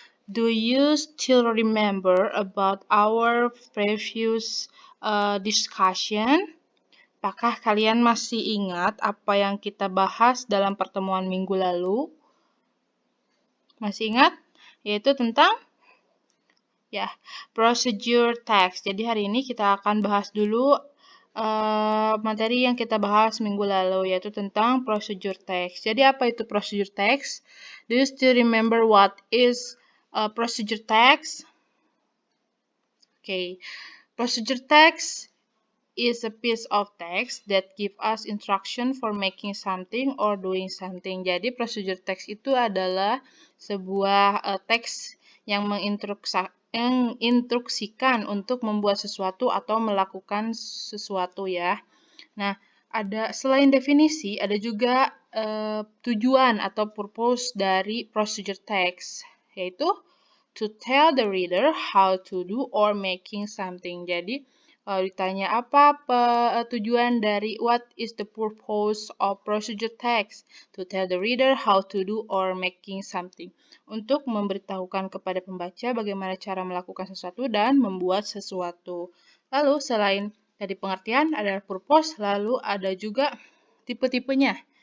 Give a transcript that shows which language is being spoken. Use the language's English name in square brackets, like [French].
[English] Do you still remember about our previous discussion? [Indonesian] Apakah kalian masih ingat apa yang kita bahas dalam pertemuan minggu lalu? Masih ingat? Yaitu tentang procedure text. Jadi hari ini kita akan bahas dulu materi yang kita bahas minggu lalu, yaitu tentang procedure text. Jadi apa itu procedure text? [English] Do you still remember what is procedure text? Okay. Procedure text is a piece of text that give us instruction for making something or doing something. [Indonesian] Jadi procedure text itu adalah sebuah teks yang menginstruksikan untuk membuat sesuatu atau melakukan sesuatu ya. Nah, selain definisi, ada juga tujuan atau purpose dari procedure text, yaitu to tell the reader how to do or making something. Jadi, kalau ditanya apa tujuan dari what is the purpose of procedure text? [English] To tell the reader how to do or making something. [Indonesian] Untuk memberitahukan kepada pembaca bagaimana cara melakukan sesuatu dan membuat sesuatu. Lalu selain tadi pengertian, ada purpose, lalu ada juga tipe-tipenya.